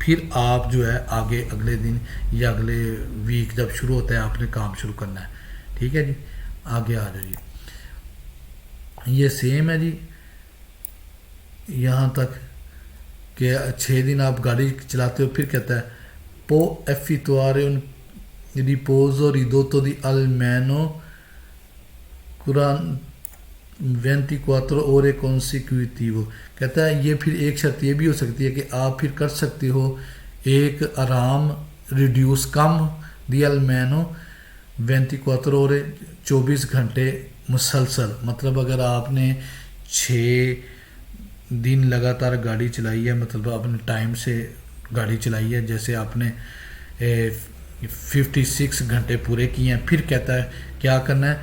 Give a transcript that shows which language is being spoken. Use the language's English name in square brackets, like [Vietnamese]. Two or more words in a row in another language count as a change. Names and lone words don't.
[Urdu] پھر آپ جو ہے آگے اگلے دن یا اگلے ویک جب شروع ہوتا ہے آپ نے کام شروع کرنا ہے. ٹھیک ہے جی, آگے آ جائیے. یہ سیم ہے جی یہاں تک کہ 6 دن آپ گاڑی چلاتے ہو. پھر کہتا ہے [Italian] può effettuare un riposo ridotto di almeno 24 ore consecutivo. [Urdu] کہتا ہے یہ پھر ایک شرط یہ بھی ہو سکتی ہے کہ آپ پھر کر سکتے ہو ایک آرام ریڈیوس کم [Italian] di almeno 24 ore [Urdu] 24 گھنٹے مسلسل. مطلب اگر آپ نے 6 دن لگاتار گاڑی چلائی ہے, مطلب آپ نے ٹائم سے گاڑی چلائی ہے, جیسے آپ نے 56 گھنٹے پورے کیے ہیں, پھر کہتا ہے کیا کرنا ہے.